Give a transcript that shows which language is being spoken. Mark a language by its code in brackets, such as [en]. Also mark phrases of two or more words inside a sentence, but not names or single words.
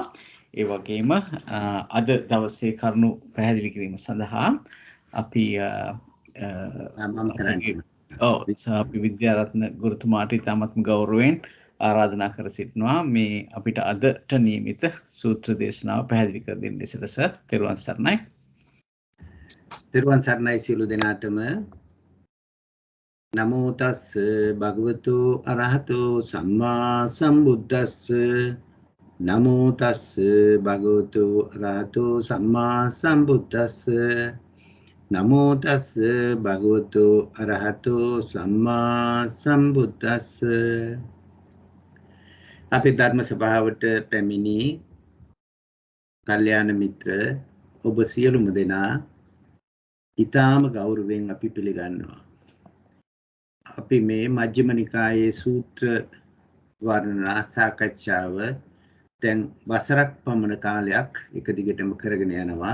[si] ඒ වගේම අද දවසේ කරුණු පැහැදිලි කිරීම සඳහා අපි අපි විද්‍යාරත්න ගුරුතුමාට ඉතාමත්ම ගෞරවයෙන් ආරාධනා කර සිටිනවා මේ අපිට අදට නියමිත සූත්‍ර දේශනාව පැහැදිලි කර දෙන්න ලෙසට සර්. තෙරුවන් සරණයි. තෙරුවන් සරණයි සියලු දෙනාටම. [pi] නමෝ තස්ස භගවතු අරහතෝ සම්මා සම්බුද්දස්ස. නමෝ තස්ස භගවතු අරහතෝ සම්මා සම්බුද්දස්ස. නමෝ තස්ස භගවතු අරහතෝ සම්මා සම්බුද්දස්ස. [si] අපි ධර්ම සභාවට පැමිණි කල්යාණ මිත්‍ර ඔබ සියලුම දෙනා ඊටාම ගෞරවයෙන් අපි පිළිගන්නවා. අපි මේ මජ්ක්‍ධිම නිකායේ සූත්‍ර වර්ණනා සාකච්ඡාව දැන් වසරක් පමණ කාලයක් එක දිගටම කරගෙන යනවා.